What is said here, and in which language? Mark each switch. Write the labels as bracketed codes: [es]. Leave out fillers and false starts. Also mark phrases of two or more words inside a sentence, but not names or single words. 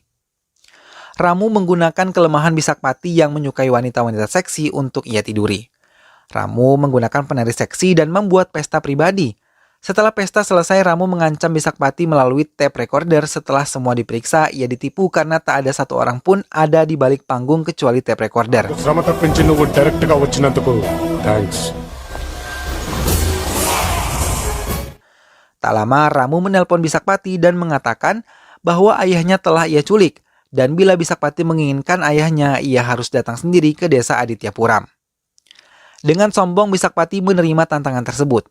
[id] Ramu menggunakan kelemahan Bisakpati yang menyukai wanita-wanita seksi untuk ia tiduri. Ramu menggunakan penari seksi dan membuat pesta pribadi. Setelah pesta selesai, Ramu mengancam Bisakpati melalui tape recorder. Setelah semua diperiksa, ia ditipu karena tak ada satu orang pun ada di balik panggung kecuali tape recorder. [te] శ్రమ తప్పించి నువ్వు డైరెక్ట్ గా వచ్చినందుకు థ్యాంక్స్. [id] Tak lama, Ramu menelpon Bisakpati dan mengatakan bahwa ayahnya telah ia culik. Dan bila Bisakpati menginginkan ayahnya, ia harus datang sendiri ke desa Adityapuram. Dengan sombong, Bisakpati menerima tantangan tersebut.